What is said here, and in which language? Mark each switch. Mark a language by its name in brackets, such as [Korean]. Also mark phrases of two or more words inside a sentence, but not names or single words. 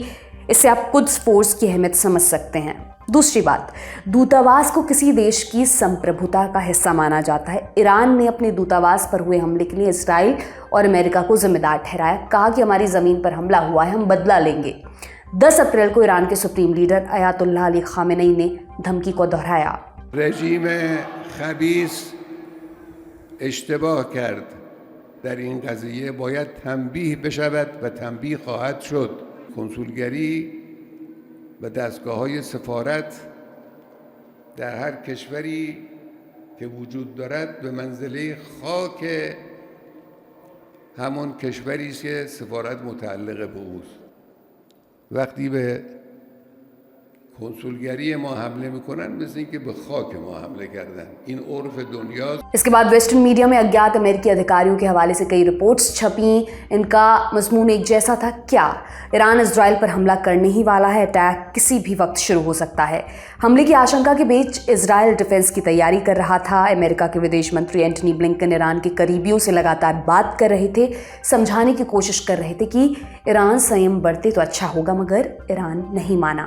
[Hindi] इससे आप कुद्स फोर्स की अहमियत समझ सकते हैं। दूसरी बात, दूतावास को किसी देश की संप्रभुता का हिस्सा माना जाता है। ईरान ने अपने दूतावास पर हुए हमले के लिए इजराइल और अमेरिका को जिम्मेदार ठहराया, कहा कि हमारी ज़मीन पर हमला हुआ है, हम बदला लेंगे। 10 अप्रैल को ईरान के [English] supreme leader [Hindi] अयातुल्लाह अली खामेनी ने धमकी को दोहराया। [Persian] رژیم خبیث اشتباه کرد در این قضیه باید تنبیه بشود و تنبیه خواهد شد. کنسولگری و دستگاه‌های سفارت در هر کشوری که وجود دارد به منزله خاک همون کشوری است که سفارت متعلق به اوست. وقتی به کنسولگری ما حمله میکنن مثل اینکه به خاک ما حمله کردن. این عرف دنیاست. [Hindi] इसके बाद [English] western media [Hindi] में अज्ञात अमेरिकी अधिकारियों के हवाले से कई रिपोर्ट्स छपी। इनका मजमून एक जैसा था। क्या ईरान इजराइल पर हमला करने ही वाला है? अटैक किसी भी वक्त शुरू हो सकता है। हमले की आशंका के बीच इजराइल डिफेंस की तैयारी कर रहा था। अमेरिका के विदेश मंत्री एंटनी ब्लिंकन ईरान के करीबियों से लगातार बात कर रहे थे, समझाने की कोशिश कर रहे थे कि ईरान संयम बरते तो अच्छा होगा, मगर ईरान नहीं माना।